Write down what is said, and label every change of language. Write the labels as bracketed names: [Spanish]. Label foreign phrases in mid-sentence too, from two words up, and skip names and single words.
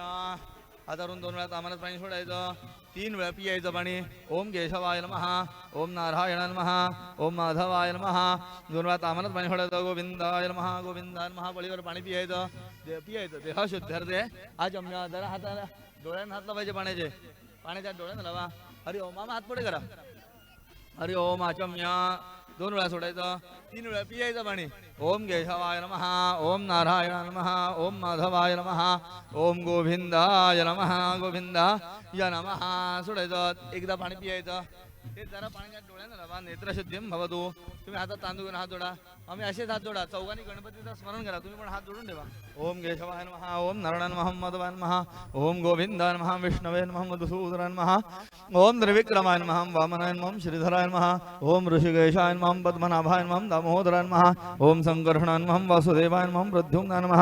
[Marathi] हातारून 2 वेळा तामानात पाणी सोडायचं. 3 वेळा पियायचं पाणी. [Sanskrit] ओम केशवाय नमः. ओम नारायण नमः. ओम माधवाय नमः. [Marathi] 2 वेळा तामानात पाणी सोडायचं. [Sanskrit] गोविंदाय नमः. गोविंदाय नमः. [Marathi] पळीवर पाणी पियायचं. [Sanskrit] पियायचं देह शुद्धार्थे. आचम्य. [Marathi] जरा हाताला डोळ्यांना हात लावायचे पाण्याचे. पाण्याच्या डोळ्यांना लावा. [Sanskrit] हरि ओम. [Marathi] मामा हात पुढे करा. [Sanskrit] हरि ओम आचम्य. [Marathi] 2 वेळा सोडायचं. 3 वेळा पियायचं पाणी. [Sanskrit] ओम केशवाय नमः. ओम नारायण नमः. ओम माधवाय नमः. ओम गोविंदाय नमः. गोविंदाय नमः. [Marathi] सोडायचं. एकदा पाणी पियायचं. ते जरा पाण्याच्या डोळ्यानं लावा. [Sanskrit] नेत्रशुद्धीं भवतु. [Marathi] तुम्ही हातात तांदूळ घेऊन हात जोडा. आम्ही असेच हात जोडा. चौघांनी गणपतीचं स्मरण करा. तुम्ही पण हात जोडून ठेवा. [Sanskrit] ओम केशवाय नमः. ओम नारायण नमः. माधवाय नमः. ओम गोविंदाय नमः. विष्णवे नमः. मधुसूदनाय नमः. ओम त्रिविक्रमाय नमः. वामनाय नमः. श्रीधराय नमः. ओम ऋषिकेशाय नमः. पद्मनाभाय नमः. दामोदराय नमः. ओम संकर्षणाय नमः. वासुदेवाय नमः. प्रद्युम्नाय नमः.